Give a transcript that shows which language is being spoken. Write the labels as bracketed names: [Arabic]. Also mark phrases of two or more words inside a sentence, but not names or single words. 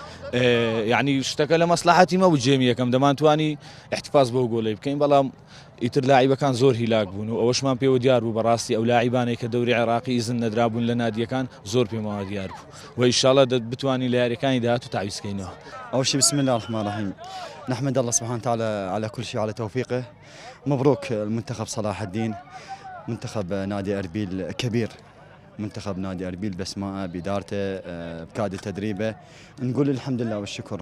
[Central Kurdish] یعنی شتەکە لە مەسلحەتی مەبوو جێمی یەکەم دەمانتوانی احتفاظ بەو گۆڵەی بکەین بەڵام ئیتر لاعیبەکان زۆر هیلاک بوون و ئەوەشمان پێوە دیار بوو بەڕاستی ئەو لاعیبانەی کە دەوری عێراقی ئیزن نەدرابوون لە نادیەکان زۆر پێمەوە دیار بوو و ئینشاڵڵا بتوانین لە یاریەکانی داهاتوو تعویزکەینەوە. [Arabic] أول شيء بسم الله الرحمن الرحيم نحمد الله سبحانه وتعالى على كل شيء على توفيقه. مبروك المنتخب صلاح الدين، منتخب نادي أربيل كبير، منتخب نادي أربيل بأسمائه بإدارته بكادر تدريبه، نقول الحمد لله والشكر.